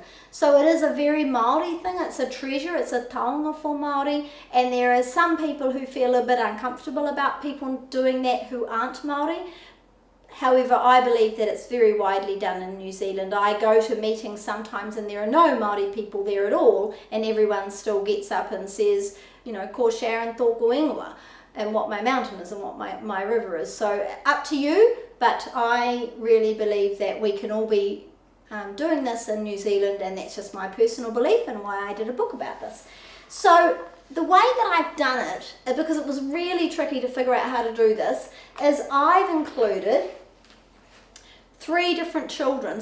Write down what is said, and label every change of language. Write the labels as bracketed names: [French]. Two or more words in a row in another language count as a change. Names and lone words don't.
[English] So it is a very Māori thing, it's a treasure, it's a taonga for Māori, and there are some people who feel a bit uncomfortable about people doing that who aren't Māori. However, I believe that it's very widely done in New Zealand. I go to meetings sometimes and there are no Māori people there at all, and everyone still gets up and says, you know, [Māori] ko Sharon tōku ingoa, [English] and what my mountain is and what my river is. So up to you, but I really believe that we can all be doing this in New Zealand, and that's just my personal belief and why I did a book about this. So the way that I've done it, because it was really tricky to figure out how to do this, is I've included 3 different children.